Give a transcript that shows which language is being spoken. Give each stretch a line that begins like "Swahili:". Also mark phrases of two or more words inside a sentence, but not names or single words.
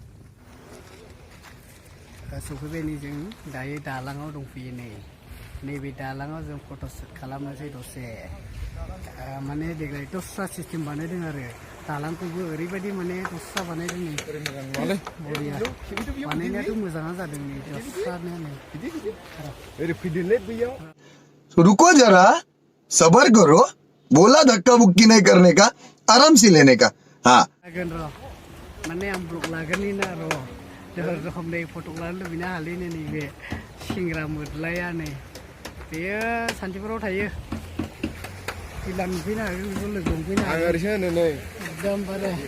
Bodo: सफैबाय नै जों दायो दालाङाव दंफैयो। नैबे दालाङाव जों फट'शुट खालामनोसै दसे। माने देग्लाय दस्रा सिस्टेम बानायदों आरो दालांखौबो ओरैबायदि माने दस्रा बानायदों। नै बरिया बानायनायाथ' मोजाङानो जादों। नै दस्रानो नै
Hindi: रुको जरा, सबर करो, बोला धक्का बुक्की नहीं करने का, आराम से लेने का। हाँ
Bodo: लागोन र', माने आं ब्लग लागोननि ना र'। जोबोर रोखोम नै फट' लानो लुबैना हालैनो नैबे सेंग्रा मोदलाया नै बेयो सान्थिफुराव थायो। फैला नुफैनो हागोन, बेखौ लोगो हमफैनो हागोन। ओरैसो होनो नै एकदमबारे